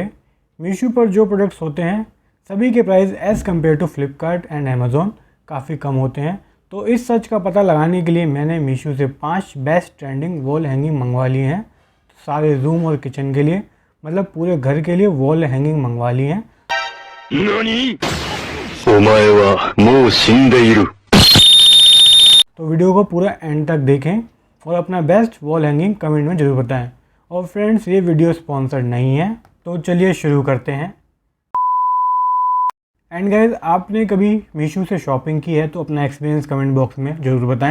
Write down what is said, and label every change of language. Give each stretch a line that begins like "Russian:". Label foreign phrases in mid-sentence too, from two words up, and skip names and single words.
Hindi: मीशो पर जो प्रोडक्ट्स होते हैं सभी के प्राइस
English: as compare to
Hindi: फ्लिपकार्ट एंड अमेज़ॉन काफ़ी कम होते हैं। तो इस सच का पता लगाने के लिए मैंने मीशो से 5
English: best trending wall hanging
Hindi: मंगवा लिए हैं। सारे रूम और किचन के लिए, मतलब पूरे घर के लिए
English: wall hanging
Hindi: मंगवा लिए हैं।
Japanese: 何お前はもう死んでいる。
Hindi: तो वीडियो को पूरा एंड तक देखें और अपना
English: best wall hanging
Hindi: कमेंट में ज़रूर बताएं। और फ्रेंड्स, ये वीडियो स्पॉन्सर्ड नहीं है, तो चलिए शुरू करते हैं।
English: and guys,
Hindi: आपने कभी मीशो से शॉपिंग की है तो अपना एक्सपीरियंस
English: comment box
Hindi: में ज़रूर बताएं।